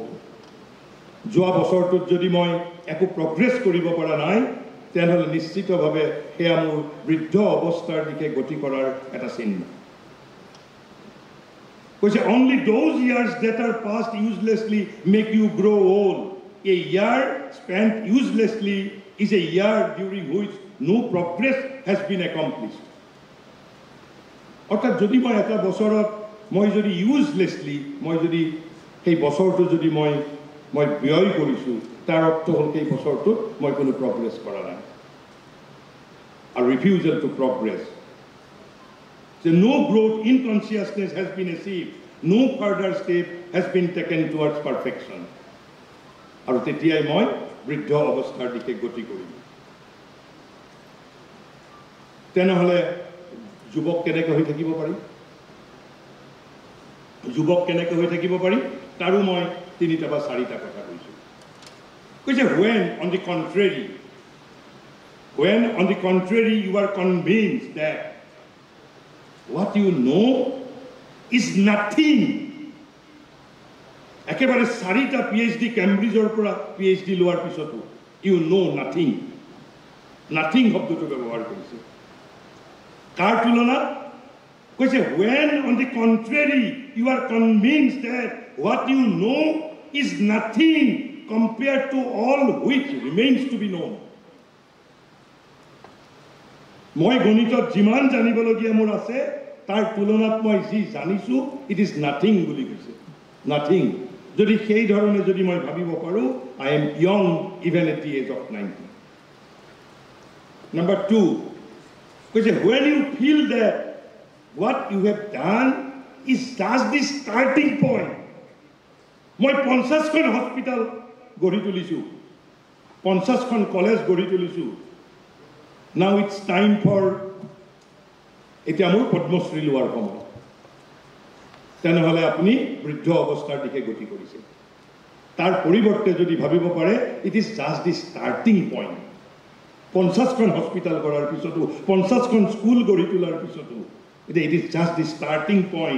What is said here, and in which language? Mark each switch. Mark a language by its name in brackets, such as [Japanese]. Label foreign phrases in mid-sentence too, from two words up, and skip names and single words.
[Assamese] যোৱা বছৰটোত যদি মই একো প্ৰগ্ৰেছ কৰিব পৰা নাই, তেনেহ'লে নিশ্চিতভাৱে সেয়া মোৰ বৃদ্ধ অৱস্থাৰ দিশে গতি কৰাৰ এটা চিহ্ন। [English] কৈছে only those years that are passed uselessly make you grow old. A year spent uselessly is a year during which no progress has been accomplished. [Assamese] অৰ্থাৎ যদি মই এটা বছৰত মই যদি ইউজলেছলি মই যদি সেই বছৰটো যদি মই ব্যয় কৰিছোঁ, তাৰ অৰ্থ হ'ল সেই বছৰটোত মই কোনো প্ৰগ্ৰেছ কৰা নাই। [English] আৰু refusal to progress, যে no growth in consciousness has been achieved, no further step has been taken towards perfection. [Assamese] আৰু তেতিয়াই মই বৃদ্ধ অৱস্থাৰ দিশে গতি কৰিম। তেনেহ'লে যুৱক কেনেকৈ হৈ থাকিব পাৰি? যুৱক কেনেকৈ হৈ থাকিব পাৰি তাৰো মই 3টা বা 4টা কথা কৈছোঁ। [English] কৈছে when on the contrary, When, on the contrary, you are convinced that what you know is nothing. [Assamese] একেবাৰে 4টা PhD কেম্ব্ৰিজৰ পৰা PhD লোৱাৰ পিছতো [English] you know nothing. [Assamese] Nothing শব্দটো ব্যৱহাৰ কৰিছে। কাৰ তুলনাত কৈছে [English] when on the contrary you are convinced that what you know is nothing compared to all which remains to be known. [Assamese] মই গণিতত যিমান জানিবলগীয়া মোৰ আছে তাৰ তুলনাত মই যি জানিছো [English] it is nothing [Assamese] বুলি কৈছে। Nothing. যদি সেই ধৰণে যদি মই ভাবিব পাৰো [English] I am young even at the age of 90. Number 2, কৈছে when you feel that what you have done is just the starting point. [Assamese] মই 50খন হস্পিটাল গঢ়ি তুলিছো, 50খন কলেজ গঢ়ি তুলিছো। [English] Now it's time for [Assamese] এতিয়া মোৰ পদ্মশ্ৰী লোৱাৰ সময়। তেনেহ'লে আপুনি বৃদ্ধ অৱস্থাৰ দিশে গতি কৰিছে। তাৰ পৰিৱৰ্তে যদি ভাবিব পাৰে [English] it is just the starting point. [Assamese] 50খন হস্পিটাল কৰাৰ পিছতো, 50খন স্কুল গঢ়ি তোলাৰ পিছতো এতিয়া [English] it is just the starting point.